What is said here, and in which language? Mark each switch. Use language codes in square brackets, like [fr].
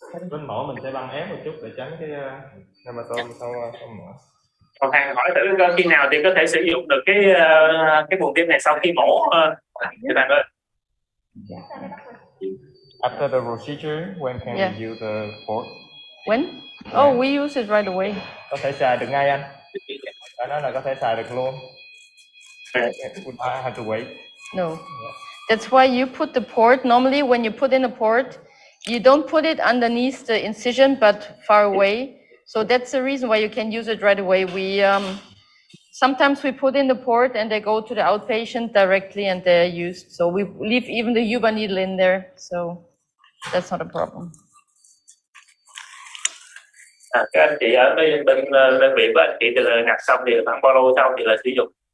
[vi] Bên mổ mình sẽ băng ép một chút để tránh cái hematoma sau mổ. Còn Hàng hỏi thử khi nào thì có thể sử dụng được cái buồng tim này sau khi mổ thì bạn ơi. [en] After the procedure, when can we use the port? When? Oh, we use it right away. [vi] Có thể xài được ngay anh. Đó nói là có thể xài được luôn. [en] I have to wait. No. That's why you put the port. Normally, when you put in a port, you don't put it underneath the incision, but far away. So that's the reason why you can use it right away. We sometimes we put in the port and they go to the outpatient directly and they're used. So we leave even the Yuba needle in there. So that's not a problem. [vi] Các anh chị ở bên đơn vị của anh chị từ ngặt xong thì khoảng bao lâu sau thì là sử dụng?